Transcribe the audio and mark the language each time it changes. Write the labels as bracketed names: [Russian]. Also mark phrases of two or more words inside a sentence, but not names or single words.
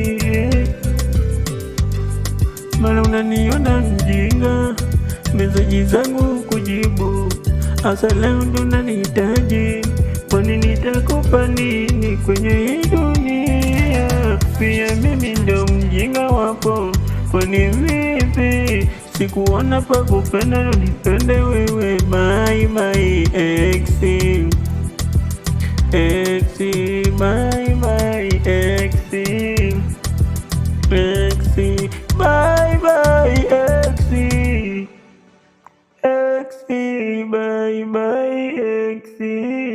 [Swahili] Mara unaniona mjinga, meseji zangu kujibu, asa leo ndo nanihitaji. Kwani nitakupa nini kwenye hii dunia? Pia mimi ndo mjinga wako, kwani vipi sikuona pa kupenda nipende wewe? [English] Bye bye ex, ex, bye bye ex, ex, bye bye ex, ex, bye bye ex.